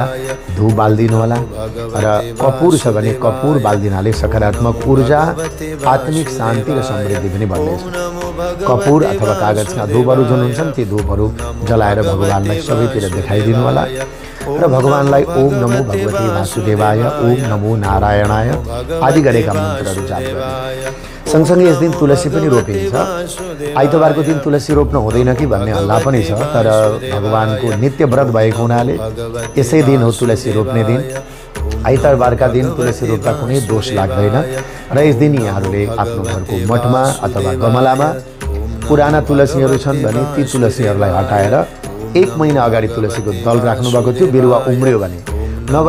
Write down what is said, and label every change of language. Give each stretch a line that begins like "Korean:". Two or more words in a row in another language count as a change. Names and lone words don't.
Nepali: धूप बाल्दिनु होला र कपुर छ भने कपुर बाल्दिनाले सकारात्मक ऊर्जा, आत्मिक शान्ति र समृद्धि पनि बढ्नेछ। कपुर अथवा कागजका धूपहरू जुन हुन्छन् ती धूपहरू जलाएर भगवानलाई सबैतिर देखाइदिनु होला र भगवानलाई
Sanskrit: ओम नमो भगवते वासुदेवाय, ओम नमो नारायणाय
Nepali: आदि गरेका मन्त्रहरू जाप गर्ने। सँगसँगै यस दिन तुलसी पनि रोपिन्छ। आइतबारको दिन तुलसी रोप्न हुँदैन कि भन्ने हल्ला पनि छ, तर भगवानको नित्य व्रत भएको हुनाले यसै दिन हो तुलसी रोप्ने दिन। आइतबारका दिन तुलसी रोप्दा कुनै दोष लाग्दैन र यस दिन यहाँहरूले आफ्नो घरको मठमा अथवा गमलामा पुराना तुलसीहरू छन् भने ती तुलसीहरूलाई हटाएर 1 महिना अगाडि तुलसीको दल राख्नुभएको थियो, बिरुवा उम्रियो भने